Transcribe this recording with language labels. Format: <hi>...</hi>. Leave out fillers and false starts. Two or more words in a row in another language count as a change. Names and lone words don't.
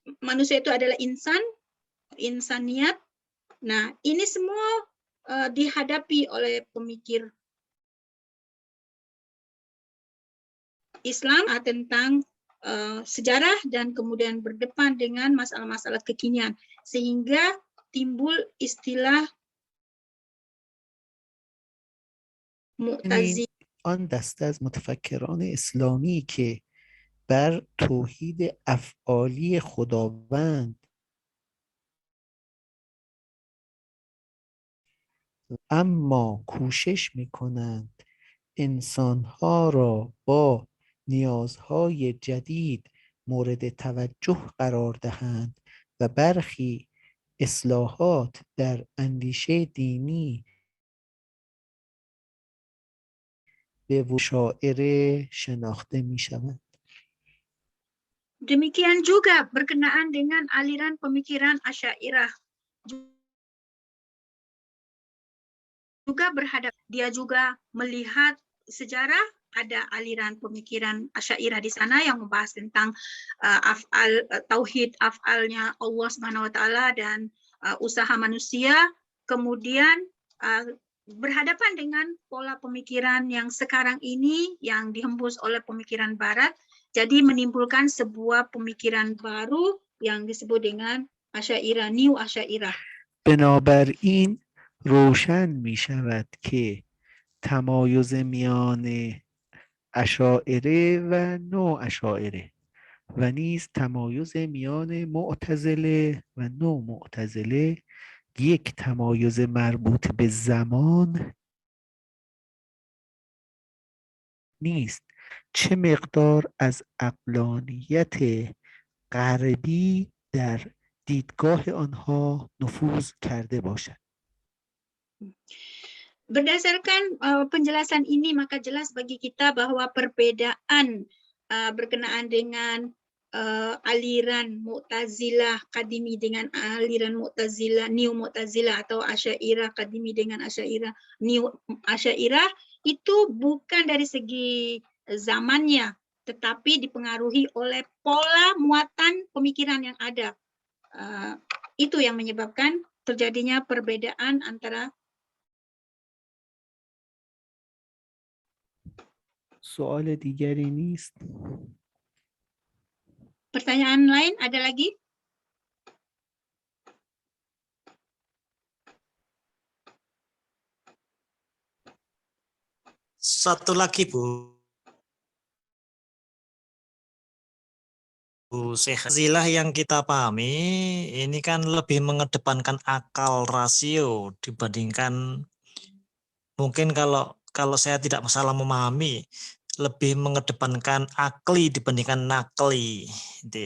<id>Manusia itu adalah insaniat. Nah, ini semua dihadapi oleh pemikir Islam tentang sejarah dan kemudian berdepan dengan masalah-masalah kekinian, sehingga timbul istilah Mu'tazili.</id> <fa>آن دسته از متفکران اسلامی که بر توحید افعالی خداوند اما کوشش می‌کنند انسان‌ها را با نیازهای جدید مورد توجه قرار دهند و برخی اصلاحات در اندیشه دینی به شاعره شناخته می‌شوند.</fa> <id>Demikian juga berkenaan dengan aliran pemikiran Asy'ariyah. Juga dia juga melihat sejarah, ada aliran pemikiran Asy'ariyah di sana yang membahas tentang tauhid af'alnya Allah</id> <ar>سبحانه وتعالى</ar> <id>dan usaha manusia, kemudian berhadapan dengan pola pemikiran yang sekarang ini yang dihembus oleh pemikiran barat, jadi menimbulkan sebuah pemikiran baru yang disebut dengan Asy'ariyah, New Asy'ariyah.</id> <fa>بنابراین روشن می شود که تمایز میان اشاعره و نواشاعره و نیز تمایز میان معتزله و نو معتزله یک تمایز مربوط به زمان نیست، چه مقدار از عقلانیت غربی در دیدگاه آنها نفوذ کرده باشد. Berdasarkan penjelasan ini, maka jelas bagi kita bahwa perbedaan berkenaan dengan aliran Mu'tazilah Qadimi dengan aliran Mu'tazilah New Mu'tazilah atau Asy'ariyah Qadimi dengan Asy'ariyah New Asy'ariyah itu bukan dari segi zamannya, tetapi dipengaruhi oleh pola muatan pemikiran yang ada. Itu yang menyebabkan terjadinya perbedaan antara. سوال دیگری نیست؟</fa> <id>Pertanyaan lain ada lagi? Satu lagi Bu Syekh, zilah yang kita pahami ini kan lebih mengedepankan akal rasio dibandingkan mungkin kalau saya tidak salah memahami lebih mengedepankan akli dibandingkan nakli gitu ya.</id>